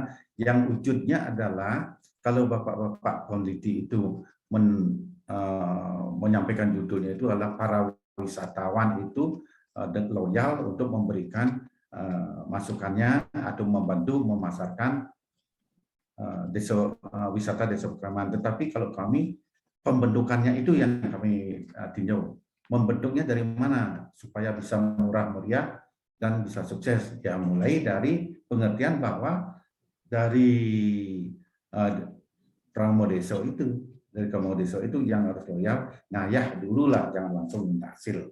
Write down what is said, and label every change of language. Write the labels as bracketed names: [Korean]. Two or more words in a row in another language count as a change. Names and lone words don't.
[Indonesian] Yang wujudnya adalah kalau Bapak-bapak peneliti itu menyampaikan judulnya itu adalah para wisatawan itu loyal untuk memberikan masukannya atau membantu memasarkan wisata desa Pekraman. Tetapi kalau kami pembentukannya itu yang kami tinjau. Membentuknya dari mana supaya bisa murah meriah dan bisa sukses. Ya mulai dari pengertian bahwa dari Pramodeso itu yang harus loyal, ngayah dulu lah, jangan langsung minta hasil.